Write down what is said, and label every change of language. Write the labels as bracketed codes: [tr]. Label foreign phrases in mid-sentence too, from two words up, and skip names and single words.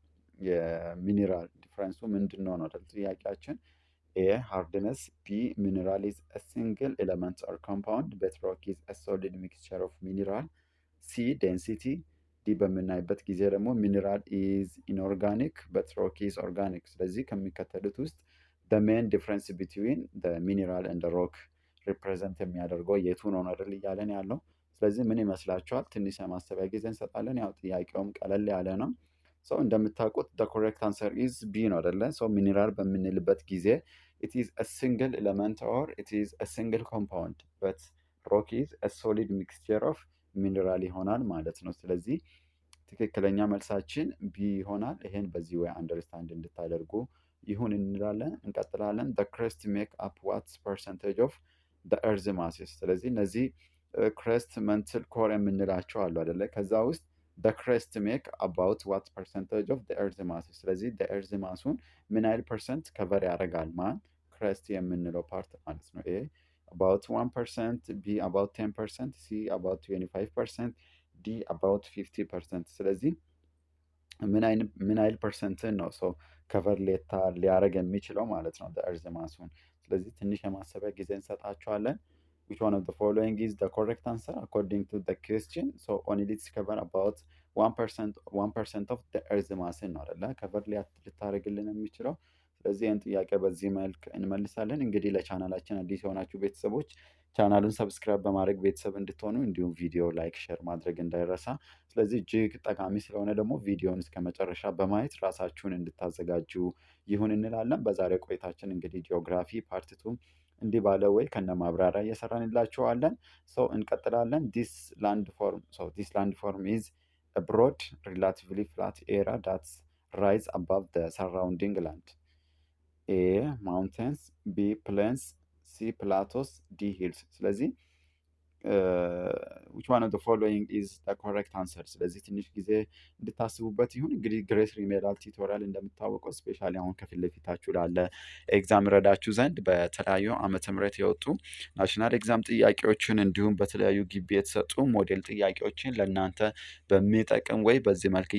[am] የሚኒራል ዲፍረንሱ ምንድን ነው ነው ጥያቄያችን። [en] A hardness, B mineral is a single element or compound but rock is a solid mixture of mineral, C density, D [am] በምናይበት ጊዜ ደግሞ [en] mineral is inorganic but rock is organic። [am] ስለዚህ ከሚከተሉት ውስጥ [en] the main difference between the mineral and the rock represent [am] የሚያደርገው የቱ ነው አይደል እያለን ያለው። ስለዚህ ምን ይመስላችኋል? ትንሽ የማሰቢያ ጊዜ እንሰጣለን። ያው ጥያቄውም ቀለል ያለ ነው። እንደምታውቁት [en] the correct answer is B [am] ነው አይደለ? ሚኒራል በምንልበት ጊዜ [en] it is a single element or it is a single compound but rock is a solid mixture of mineral [am] ይሆናል ማለት ነው። ስለዚህ ትክክለኛ መልሳችን ቢ ይሆናል። ይሄን በዚህ ወይ አንደርስታንድ እንድታደርጉ ይሁን እንላለን። እንቀጥላለን። [en] the crust make up what percentage of the earth masses። [am] ስለዚህ እነዚህ [en] crust mantle core [am] የምንላቸው አሉ አይደለ? ከዛ ውስጥ በክረስት [en] make about what percentage of earth mass። [am] ስለዚህ [en] earth mass [am] ምን ያህል [en] percent cover [am] ያደርጋል? ማን ክረስት የምንለው ፓርት ማለት ነው። [en] A about 1%, B about 10%, C about 25%, D about 50%። [am] ስለዚህ ምን አይል ፐርሰንትን ነው ሰው ከቨር ሌታ ሊያደርግ የሚችለው ማለት ነው [en] earth mass። [am] ስለዚህ ትንሽ የማሰቢያ ጊዜ እንሰጣቸዋለን። [en] which one of the following is the correct answer according to the question? So only let's cover about 1% of the earth mass [am] ነው አይደለ ከቨር ልታደርግልን የሚችለው። ስለዚህ ይህን ጥያቄ በዚህ መልክ እንመልሳለን። እንግዲህ ለቻናላችን አዲስ የሆናችሁ ቤተሰቦች ቻናሉን ሰብስክራይብ በማድረግ ቤተሰብ እንድትሆኑ እንዲሁም [en] video like, share [am] ማድረግ እንዳይረሳ። ስለዚህ እጅግ ጠቃሚ ስለሆነ ደግሞ ቪዲዮን እስከ መጨረሻ በማየት ራሳችሁን እንድታዘጋጁ ይሁን እንላለን። በዛሬ ቆይታችን እንግዲህ ጂኦግራፊ ፓርት 2 እንዲህ ባለ ወይ ከነ ማብራሪያ እየሰራንላችኋለን። ሰው እንቀጥላለን። [en] this land form is a broad relatively flat area that rise above the surrounding land. A mountains፣ B plains፣ C plateaus፣ D hills። ስለዚህ which one of the following is the correct answer? [am] ስለዚህ ትንሽ ጊዜ እንድታስቡበት ይሁን። እንግዲህ ግሬስ ሪሜዳል ቲቶሪያል እንደምታወቀው ስፔሻሊ አሁን ከፊት ለፊታችሁ ላለ ኤግዛም ረዳችሁ ዘንድ በተለያዩ ዓመተ ምህረት የወጡ [en] national exam [am] ጥያቄዎችን እንዲሁም በተለያዩ ግቢ የተሰጡ ሞዴል ጥያቄዎችን ለእናንተ በሚጠቅም ወይ በዚህ መልክ